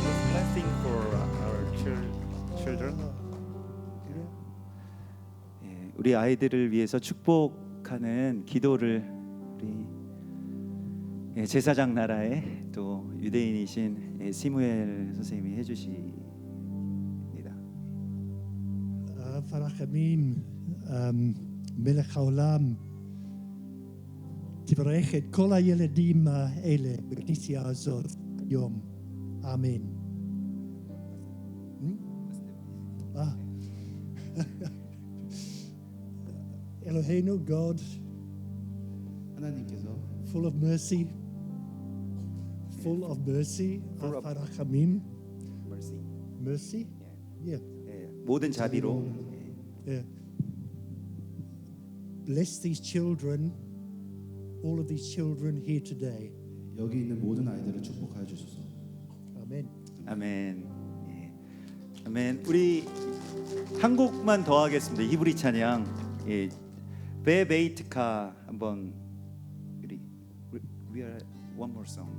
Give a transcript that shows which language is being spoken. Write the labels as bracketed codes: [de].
[en] Blessing for our children. [ko] 예, 우리 아이들을 위해서 축복하는 기도를 우리 제사장 나라의 또 유대인이신 시무엘 선생님이 해주십니다. [he] פרחמים, מלך העולם, תברך את כל הילדים האלה בכנסייה הזאת היום. אמן. אלוהינו, God, [ko] 하나님께서 [en] full of mercy, full of mercy, Harachamim, Mercy. mercy. Yeah. [ko] 예, 모든 자비로 [en] Yeah. Bless these children, all of these children here today. [ko] 여기 있는 모든 아이들을 축복하여 주소서. [en] Amen. [ko] 아멘. 예. 아멘. 우리 한 곡만 더 하겠습니다. 히브리 찬양. 예. 베베이트카 한번 우리 [en] we are one more song.